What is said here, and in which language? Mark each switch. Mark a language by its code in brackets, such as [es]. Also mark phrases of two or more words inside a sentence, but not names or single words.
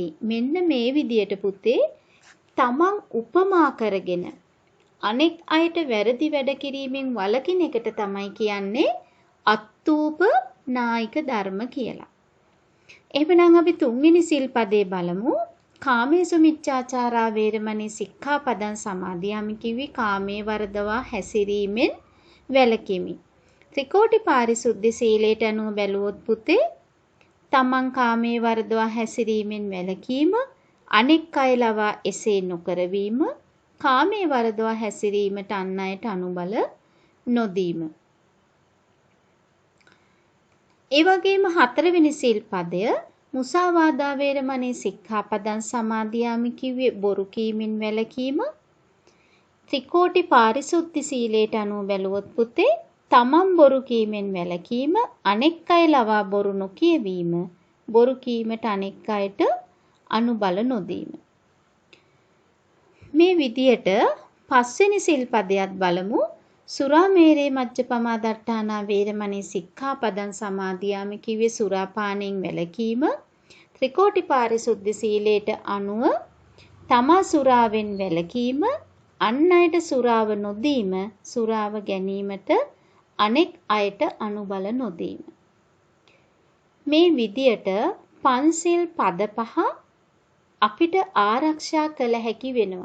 [si] මෙන්න මේ විදියට පුතේ තමන් උපමා කරගෙන අනෙක් අයට වැරදි වැඩ කිරීමෙන් වළකින එකට තමයි කියන්නේ අත්තූප නායික ධර්ම කියලා. එහෙනම් අපි තුන්වෙනි සිල්පදේ බලමු. [pi] කාමේසු මිච්ඡාචාරා වේරමණී සික්ඛාපදං සමාදියාමි [si] කිවි කාමයේ වර්ධවා හැසිරීමෙන් වැළකීමි. ත්‍රිකෝටි පාරිශුද්ධ සීලයට අනුව බැලුවොත් පුතේ තමන් කාමයේ වර්ධවා හැසිරීමෙන් වැළකීම, අනෙක් අය ලවා එසේ නොකරවීම, කාමයේ වර්ධවා හැසිරීමට අන් අයට අනුබල නොදීම. ඒ වගේම හතරවෙනි සිල්පදය [pi] මුසාවාදා වේරමණී සික්ඛාපදං සමාදියාමි [si] කිව්වේ බොරු කීමෙන් වැළකීම, ත්‍රිකෝටි පාරිශුද්ධ සීලයට අනුව බැලුවොත් පුතේ තමන් බොරු කීමෙන් වැළකීම, අනෙක් අය ලවා බොරු නොකියවීම, බොරු කීමට අනෙක් අයට අනුබල නොදීම. මේ විදියට පස්වෙනි සිල්පදයක් බලමු. [pi] සුරාමේරේ මජ්ජපමා දට්ඨානා වේරමණී සික්ඛාපදං සමාදියාමි [si] කිව්වේ සුරාපානයෙන් වැළකීම. ත්‍රිකෝටි පාරිශුද්ධ සීලයට අනුව තමා සුරාවෙන් වැළකීම, අන් අයට සුරාව නොදීම, සුරාව ගැනීමට අනෙක් අයට අනුබල නොදීම. මේ විදියට පන්සිල් පද පහ අපිට ආරක්ෂා කළ හැකි වෙනවා.